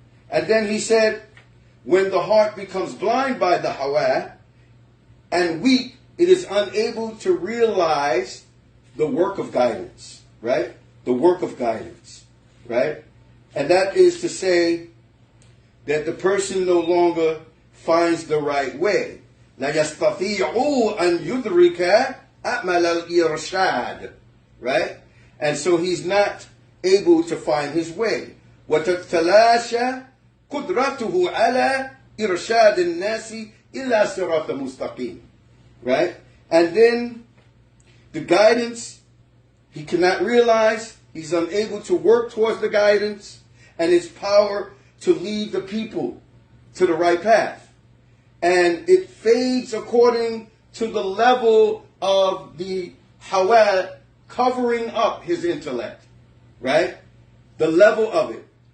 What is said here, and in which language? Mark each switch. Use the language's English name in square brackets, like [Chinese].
[English] And then he said, when the heart becomes blind by the hawa and weak, it is unable to realize the work of guidance, right? The work of guidance, right? And that is to say that the person no longer finds the right way. [Arabic] لا يستطيع أن يدرك أعمال الإرشاد, right? [English] And so he's not able to find his way. [Arabic] وتتلاشى قدرته على إرشاد الناس إلى صراط مستقيم, right? [English] And then the guidance he cannot realize. He's unable to work towards the guidance and its power to lead the people to the right path. And it fades according to the level of the hawa covering up his intellect, right? The level of it.